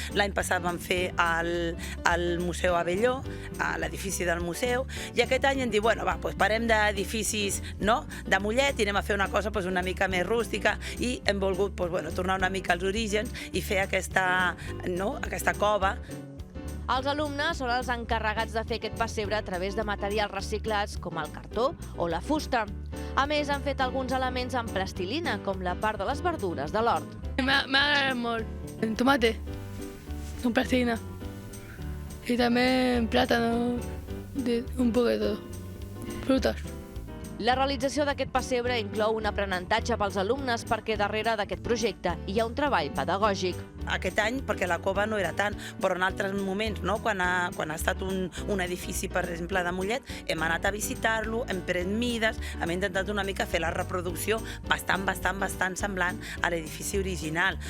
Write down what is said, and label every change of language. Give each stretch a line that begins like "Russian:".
Catalan: L'any passat vam fer el Museu Abelló, l'edifici del museu, i aquest any hem dit, bueno, va, doncs parem d'edificis de Mollet i anem a fer una cosa una mica més rústica i hem volgut tornar una mica als orígens i fer aquesta cova. Els alumnes són els encarregats de fer aquest pessebre a través de materials reciclats com el cartó o la fusta. A més, han fet alguns elements amb plastilina, com la part de les verdures de l'hort. M'ha agradat molt.
Spanish: En tomate, con plastilina. Y también plátano, un poco de todo. Frutas.
Catalan: La realització d'aquest pessebre inclou un aprenentatge pels alumnes perquè darrere d'aquest projecte hi ha un treball pedagògic. Aquest any, perquè la cova no era tant, però en altres moments, quan ha estat un edifici, per exemple, de Mollet, hem anat a visitar-lo, hem pres mides, hem intentat una mica fer la reproducció bastant semblant a l'edifici original.